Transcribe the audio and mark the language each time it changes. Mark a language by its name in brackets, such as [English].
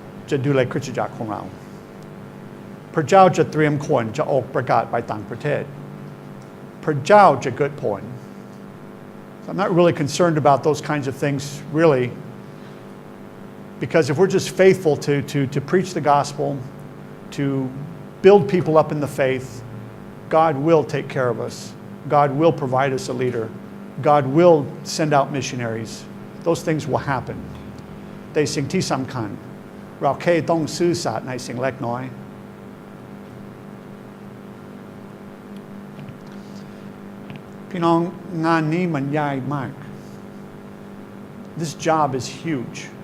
[Thai] จะดูแลคริสตจักรของเราพระเจ้าจะเตรียมคนจะออกประกาศไปต่างประเทศพระเจ้าจะเกิดผล [English] So I'm not really concerned about those kinds of things really because if we're just faithful to preach the gospel to build people up in the faith God will take care of us. God will provide us a leader. God will send out missionaries. Those things will happen. [Thai] แต่สิ่งที่สำคัญเราแค่ต้องซื่อสัตย์ในสิ่งเล็กน้อยพี่น้องงานนี้มันใหญ่มาก [English] This job is huge.